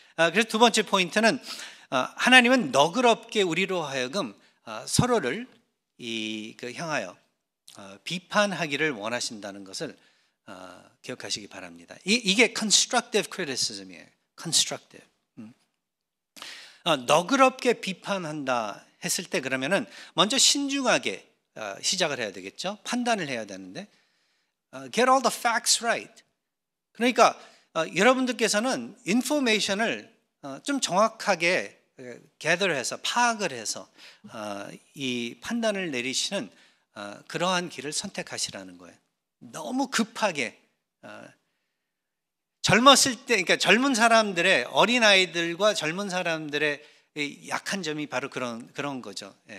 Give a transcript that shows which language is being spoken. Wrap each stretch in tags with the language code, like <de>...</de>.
<ko>그래서 두 번째 포인트는 하나님은 너그럽게 우리로 하여금 서로를 향하여 비판하기를 원하신다는 것을 기억하시기 바랍니다. 이게</ko> <en>constructive criticism</en> <ko>이에요.</ko> <en>constructive.</en> <ko>너그럽게 비판한다 했을 때 그러면은 먼저 신중하게 시작을 해야 되겠죠. 판단을 해야 되는데</ko> <en>get all the facts right.</en> <ko>그러니까 여러분들께서는 인포메이션을 좀 정확하게 gather해서 파악을 해서 이 판단을 내리시는 그러한 길을 선택하시라는 거예요. 너무 급하게 젊었을 때, 그러니까 젊은 사람들의 어린아이들과 젊은 사람들의 약한 점이 바로 그런 거죠.</ko>